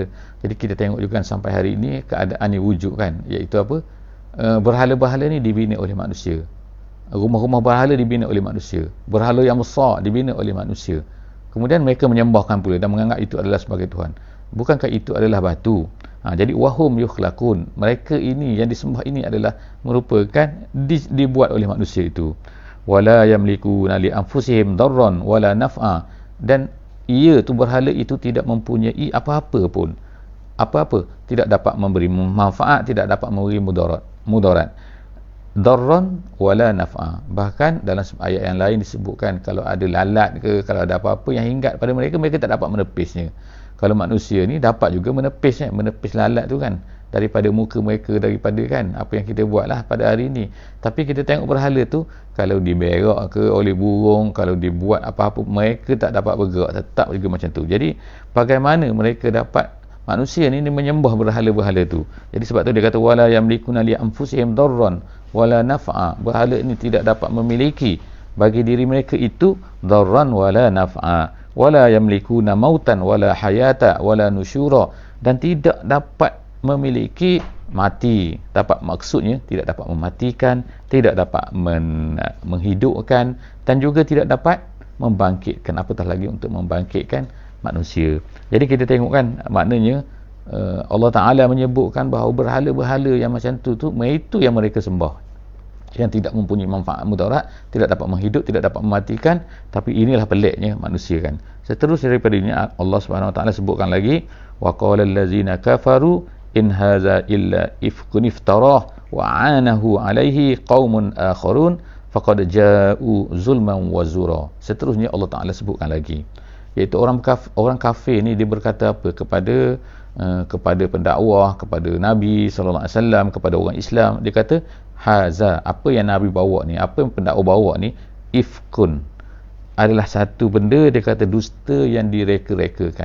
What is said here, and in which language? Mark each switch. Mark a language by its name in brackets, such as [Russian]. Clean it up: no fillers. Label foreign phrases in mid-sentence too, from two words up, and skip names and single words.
[Malay] Jadi kita tengok juga sampai hari ini keadaan ini wujud kan, iaitu apa, berhala-berhala ni dibina oleh manusia, rumah-rumah berhala dibina oleh manusia, berhala yang besar dibina oleh manusia. Kemudian mereka menyembahkan pula dan menganggap itu adalah sebagai Tuhan. Bukankah itu adalah batu? [Arabic] Jadi وهم يخلقون, [Malay] mereka ini yang disembah ini adalah merupakan dibuat oleh manusia itu. [Arabic] ولا يملكون لأنفسهم ضرا ولا نفعا, [Malay] dan ia tu berhala itu tidak mempunyai apa-apa pun, apa-apa, tidak dapat memberi manfaat, tidak dapat memberi mudarat. [Arabic] ضرا ولا نفعا, [Malay] bahkan dalam ayat yang lain disebutkan kalau ada lalat ke, kalau ada apa-apa yang hinggat pada mereka, mereka tak dapat menepisnya. Kalau manusia ni dapat juga menepis lalat tu kan, daripada muka mereka, daripada kan apa yang kita buat lah pada hari ni. Tapi kita tengok berhala tu, kalau diberak ke oleh burung, kalau dibuat apa-apa, mereka tak dapat bergerak, tetap juga macam tu. Jadi bagaimana mereka dapat, manusia ni menyembah berhala-berhala tu. Jadi sebab tu dia kata [Arabic] ولا يملكون لأنفسهم ضرا ولا نفعا, [Malay] berhala ini tidak dapat memiliki bagi diri mereka itu [Arabic] ضرا ولا نفعا, ولا يملكون موتا ولا حياة ولا نشورا, [Malay] dan tidak dapat memiliki mati, maksudnya tidak dapat mematikan, tidak dapat menghidupkan, dan juga tidak dapat membangkitkan, apatah lagi untuk membangkitkan manusia. Jadi kita tengok kan, maknanya Allah Ta'ala menyebutkan bahawa berhala-berhala yang macam tu itu yang mereka sembah. yang tidak mempunyai manfaat mudarat, tidak dapat menghidup, tidak dapat mematikan. Tapi inilah peliknya manusia kan. Seterusnya daripada ini Allah Subhanahu Wa Taala sebutkan lagi, [Arabic] وقال الذين كفروا إن هذا إلا إفك افتراه وأعانه عليه قوم آخرون فقد جاءوا ظلما وزورا. [Malay] Seterusnya Allah Taala sebutkan lagi, iaitu orang kafir ni dia berkata apa kepada pendakwah, kepada Nabi [Arabic] صلى الله عليه وسلم, [Malay] kepada orang Islam. Dia kata haza, apa yang Nabi bawa ni, apa yang pendakwa bawa ni, ifkun, adalah satu benda, dia kata dusta yang direka-rekakan.